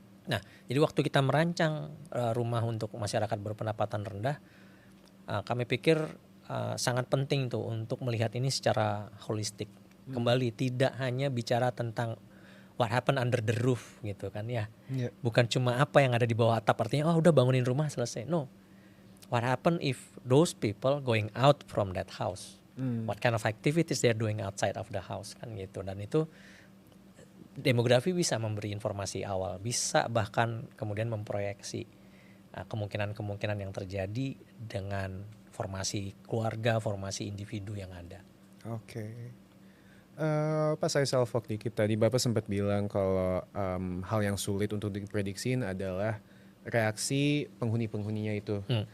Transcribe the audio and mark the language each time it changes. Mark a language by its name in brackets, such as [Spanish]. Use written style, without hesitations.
[Indonesian] Nah, jadi waktu kita merancang rumah untuk masyarakat berpendapatan rendah, kami pikir sangat penting tuh untuk melihat ini secara holistik. Kembali tidak hanya bicara tentang [English] what happened under the roof [Indonesian] gitu kan ya. Bukan cuma apa yang ada di bawah atap, artinya udah bangunin rumah selesai. [English] No. What happened if those people going out from that house? What kind of activities they're doing outside of the house [Indonesian] kan gitu. Dan itu demografi bisa memberi informasi awal, bisa bahkan kemudian memproyeksi kemungkinan-kemungkinan yang terjadi dengan formasi keluarga, formasi individu yang ada. Oke. Pas saya self-talk dikit tadi, Bapak sempat bilang kalau hal yang sulit untuk diprediksiin adalah reaksi penghuni-penghuninya itu.